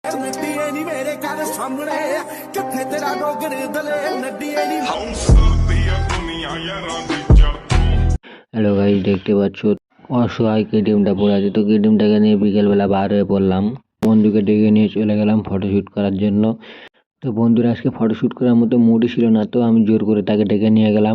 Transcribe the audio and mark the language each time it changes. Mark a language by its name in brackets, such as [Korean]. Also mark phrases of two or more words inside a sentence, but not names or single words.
[Punjabi] ਨੱਡੀਏ ਨੀ ਮੇਰੇ ਘਰ ਸਾਹਮਣੇ ਕਿੱਥੇ ਤੇਰਾ ਗੋਗਰ ਦਲੇ ਨੱਡੀਏ ਨੀ। [English] hello guys, [Bangla] দেখতে পাচ্ছ অসহায় কেটিএমটা পড়ে আছে। তো কেটিএমটাকে নিয়ে বিকেলবেলা বার হয়ে পড়লাম, বন্ধুকে ডেকে নিয়ে চলে গেলাম ফটোশ্যুট করার জন্য। তো বন্ধুরা আজকে ফটোশ্যুট করার মতো মুডই ছিল না, তো আমি জোর করে তাকে ডেকে নিয়ে গেলাম।